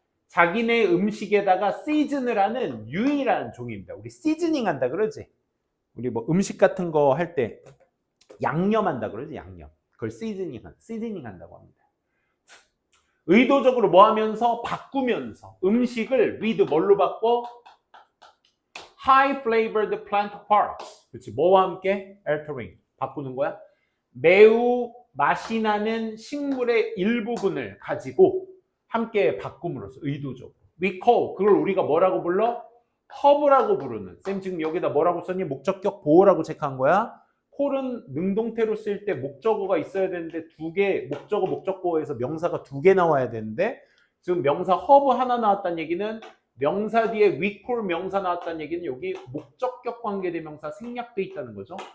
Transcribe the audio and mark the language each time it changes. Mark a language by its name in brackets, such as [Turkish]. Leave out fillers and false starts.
[Korean] 자기네 음식에다가 시즌을 하는 유일한 종입니다. 우리 시즈닝 한다 그러지? 우리 뭐 음식 같은 거 할 때 양념한다 그러지? 양념. 그걸 시즈닝 한다고 합니다. 의도적으로 뭐 하면서? 바꾸면서 음식을 with 뭘로 바꿔? [English] High flavored plant parts. [Korean] 그렇지. 뭐와 함께? altering. 바꾸는 거야. 매우 맛이 나는 식물의 일부분을 가지고 함께 바꿈으로써 의도적으로. [English] We call. [Korean] 그걸 우리가 뭐라고 불러? 허브라고 부르는. 쌤 지금 여기다 뭐라고 썼니? 목적격 보호라고 체크한 거야. call은 능동태로 쓸 때 목적어가 있어야 되는데 두 개, 목적어 목적보호에서 명사가 2개 나와야 되는데 지금 명사 허브 하나 나왔다는 얘기는 명사 뒤에 [English] we call [Korean] 명사 나왔다는 얘기는 여기 목적격 관계대명사 생략돼 있다는 거죠.